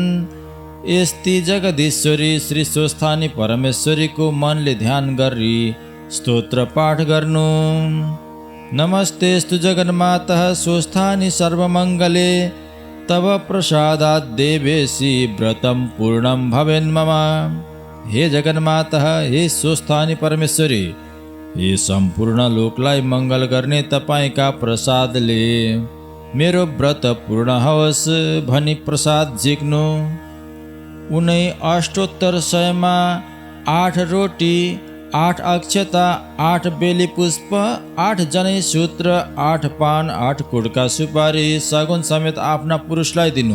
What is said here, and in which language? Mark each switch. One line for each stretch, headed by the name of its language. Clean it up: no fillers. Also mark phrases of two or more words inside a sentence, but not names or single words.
Nepali: यस्ती जगदीश्वरी श्री स्वस्थानी परमेश्वरीको मनले ध्यान गरी स्तोत्र पाठ गर्नु।
Sanskrit: नमस्तेस्तु जगन्मातः स्वस्थानी सर्वमङ्गले तव प्रसादात् देवेशी व्रतं पूर्णं भवेन् मम।
Nepali: हे जगन्मातः, हे स्वस्थानी परमेश्वरी, हे सम्पूर्ण लोकलाई मङ्गल गर्ने तपाईका प्रसादले मेरो व्रत पूर्ण होस् भनी प्रसाद झिक्नु। उनै अष्टोत्तर 100मा 8 रोटी, 8 अक्षता, 8 बेली पुष्प, 8 जनै सूत्र, 8 पान, 8 कुडका सुपारी सगुन समेत आफ्ना पुरुषलाई दिनु।